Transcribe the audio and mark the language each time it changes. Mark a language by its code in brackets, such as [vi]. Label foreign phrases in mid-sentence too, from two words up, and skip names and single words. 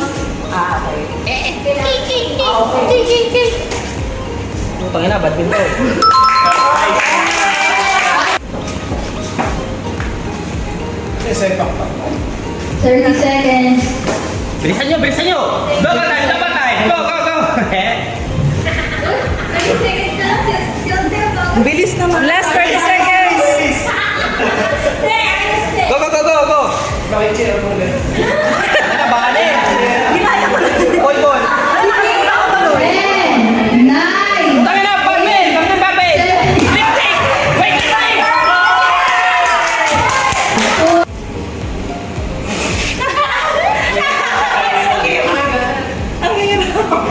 [tl] Ah, okay. Putang ina, badminton. Sepak pa. [en] 30 seconds. [tl] Bilisan nyo, bilisan nyo! [en] Go, go, time, dapat time! Go, go, go! [tl] Ang bilis naman. [en] Last 30 seconds. Go, go, go, go, go! [tl] Bakit siya mo ulit? Ano ba, ano eh? Ginaya ko na. Boy, boy! 10, 9, Putang ina, Batman! Captain Batman! [en] Wait, time! [tl] Ang hirap.